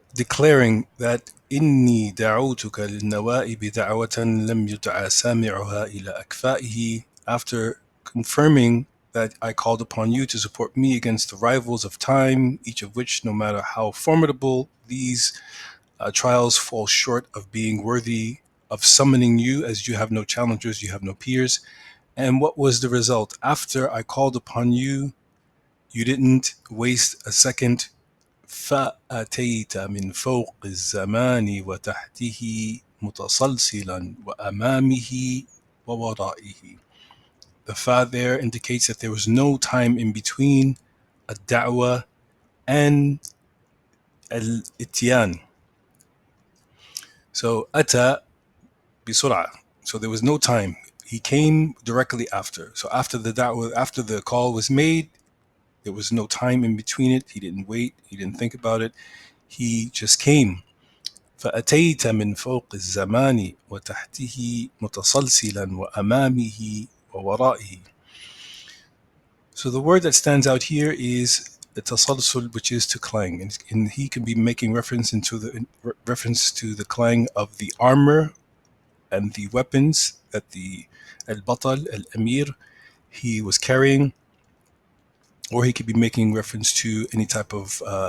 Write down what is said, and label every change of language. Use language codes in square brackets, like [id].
[en] declaring that [ar] إني دعوتك للنوائب دعوة لم يدع سامعها إلى أكفائه, [en] after confirming that I called upon you to support me against the rivals of time, each of which, no matter how formidable these trials, fall short of being worthy of summoning you, as you have no challengers, you have no peers. And what was the result? After I called upon you, you didn't waste a second. [ar] فأتيت من فوق الزمان وتحته متسلسلا وأمامه وورائه. [en] The fa there indicates that there was no time in between الدعوة and الاتيان. [ar] So أتى بسرعة. [en] So there was no time. He came directly after. So after the da'wah, after the call was made, there was no time in between it. He didn't wait. He didn't think about it. He just came. [ar] فأتيت من فوق الزمان وتحته متسلسلا وأمامه وورائه. [en] So the word that stands out here is the tasalsul, which is to clang, and he can be making reference to the clang of the armor and the weapons that the al-Batal, al-Amir, he was carrying, or he could be making reference to any type of